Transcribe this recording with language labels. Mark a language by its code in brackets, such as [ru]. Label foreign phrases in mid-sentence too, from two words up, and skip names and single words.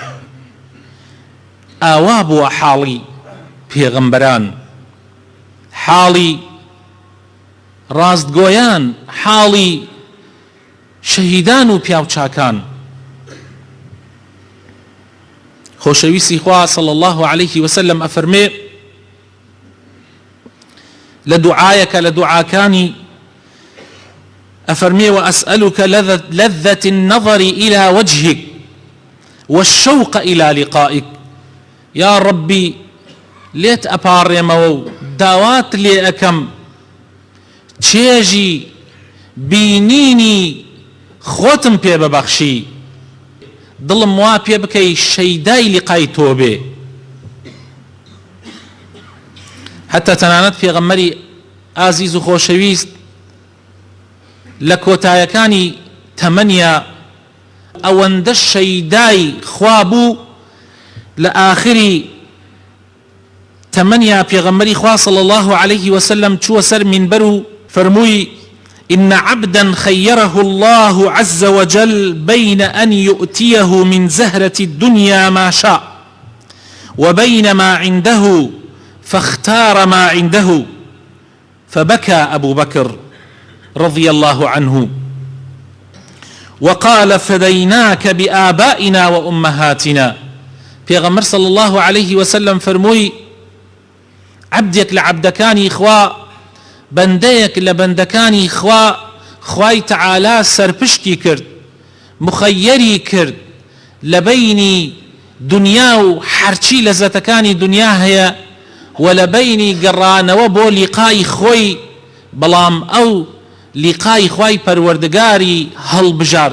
[ckb] ئاوا بووە حاڵی پێغەمبەران، حاڵی ڕاستگۆیان، حاڵی شەهیدان و پیاوچاکان. خۆشەویستی خوا [ar] صلی الله عليه وسلم [ckb] ئەفەرمێ لە دوعایەکە لە دوعاکانی ئەفەرمێ [ar] وأسألك لذة النظر إلى وجهك والشوق إلى لقائك. يا ربي [ckb] لێت ئەپاڕێمەوە و داوات لێ ئەکەم چێژی بینینی خۆتم پێ ببەخشی، دڵم وا پێ بکەی شەیدای لیقای تۆ بێ. حتى تەنانەت پێغەمبەری ئازیز و خۆشەویست لە کۆتایەکانی تەمەنیا ئەوەندە شەیدای خوا بوو، لە ئاخری تەمەنیا پێغەمبەری خوا [ar] صلی الله عليه وسلم [ckb] چووە سەر مینبەر و فەرمووی [ar] إن عبدا خيره الله عز وجل بين أن يؤتيه من زهرة الدنيا ما شاء وبين ما عنده فاختار ما عنده، فبكى أبو بكر رضي الله عنه وقال فديناك بآبائنا وأمهاتنا. [ckb] پیغمبر [ar] صلى الله عليه وسلم [ckb] فرموي عبدك لعبدكاني خوا، بنديك لبندكاني خوا، خواي تعالى سرپشتی کرد، مخيري کرد لبيني دنيا و حرچی لەزەتەکانی دنیا هەیە و لەبینی گەڕانەوە بۆ لیقای خۆی، بەڵام ئەو لیقای خوای پەروەردگاری هەڵبژارد.